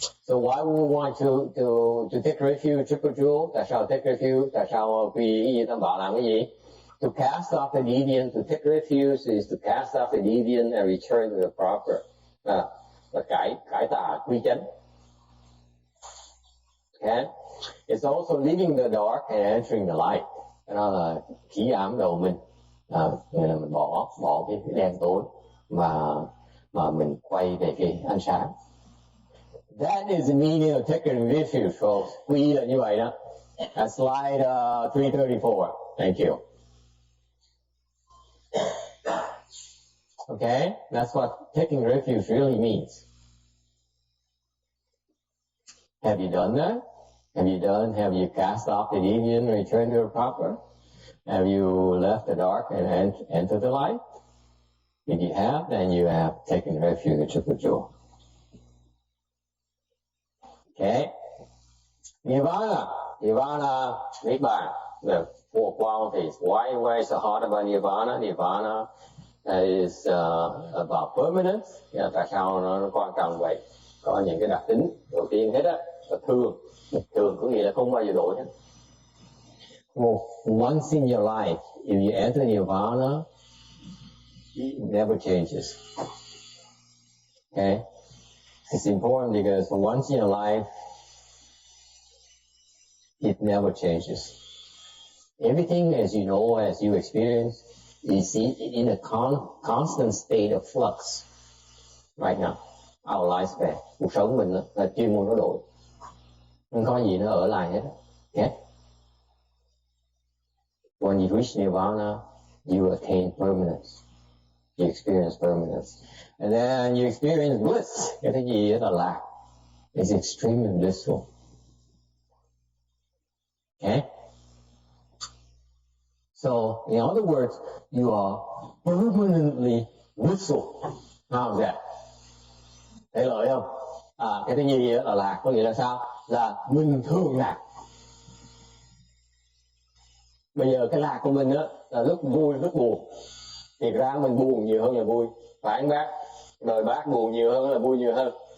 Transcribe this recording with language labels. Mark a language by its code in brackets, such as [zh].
[en] So why would we want to take refuge triple jewel? [vi] Tại sao [en] take refuge? [vi] Tại sao quy tam bảo làm cái gì? [en] To cast off the deviant, to take refuge is to cast off the deviant and return to the proper. [vi] Là cải tà quy chánh. [en] Okay? It's also leaving the dark and entering the light. [vi] Đó là khí ám đầu mình. Nghĩa là mình bỏ cái đen tối mà mình quay về cái ánh sáng. [en] That is the meaning of taking refuge, folks. [vi] Quy là như vậy đó. [en] Slide 334. Thank you. Okay, that's what taking refuge really means. Have you done that? Have you cast off the deviant and returned to the proper? Have you left the dark and entered the light? If you have, then you have taken refuge in triple jewel. Okay. Nirvana, Niết Bàn, the four qualities. Why is it hard about Nirvana? Nirvana is about permanence. [vi] Tại sao nó quan trọng vậy? Có những cái đặc tính đầu tiên hết á, là thường có nghĩa là không bao giờ đổi hết. [en] Once in your life, if you enter Nirvana, it never changes. Okay? It's important because once in your life, it never changes. Everything as you know, as you experience, is in a constant state of flux right now. Our lifespan, [vi] cuộc sống mình là chuyên môn nó đổi. Không có gì nó ở lại hết. Okay? [en] When you reach Nirvana, you attain permanence. You experience permanence. And then you experience bliss. [vi] Cái gì đó là lạc. [en] It's extremely blissful. Okay? So, in other words, you are permanently blissful. How's that? [vi] Thấy lợi không? Cái thứ nhì là lạc, có nghĩa là sao? Là mình thường lạc. Bây giờ cái lạc của mình á là lúc vui, lúc buồn. Thì ra mình buồn nhiều hơn là vui. Phải không bác? Đời bác buồn nhiều hơn là vui nhiều hơn.